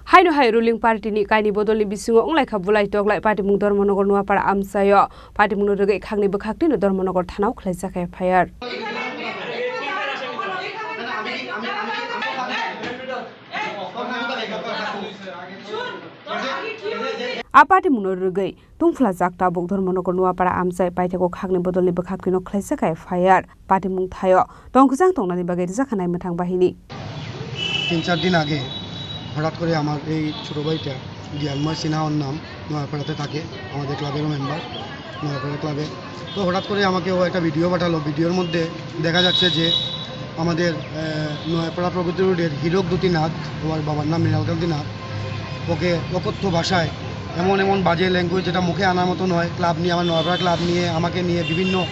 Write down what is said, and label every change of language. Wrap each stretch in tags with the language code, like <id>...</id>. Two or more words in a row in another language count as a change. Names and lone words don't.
<trp>Haino hai ruling party ni kaini bodol ni bisingo onglai kha bulai toklai party mung Dharmanagar Nuapara amsayo party mung rogai khangni bekhakti no Dharmanagar thanao khlaijak FIR Apati munorugai tungfla jakta bok Dharmanagar Nuapara amsai paithako khagni bodolni bekhakti no khlaijak FIR party mung thayo tongkujang tongnani bagai jakanai mathang bahini</trp> <bn>3-4 দিন আগে হঠাৎ করে আমার এই ছোট ভাইটা জ্ঞানময় সিনহার নাম নয়াপাড়াতে থাকে আমাদের ক্লাবের মেম্বার নয়াপাড়া ক্লাবে তো হঠাৎ করে আমাকে ও একটা ভিডিও পাঠালো ভিডিওর মধ্যে দেখা যাচ্ছে যে আমাদের নয়াপাড়া প্রগতি রোডের হীরক দুতিনাথ ওর বাবার নাম মৃণালকান্তি নাথ ওকে অকথ্য ভাষায় এমন বাজে ল্যাঙ্গুয়েজ যেটা মুখে আনার মতো নয় ক্লাব নিয়ে আমার নয়াপাড়া ক্লাব নিয়ে আমাকে নিয়ে বিভিন্ন</bn>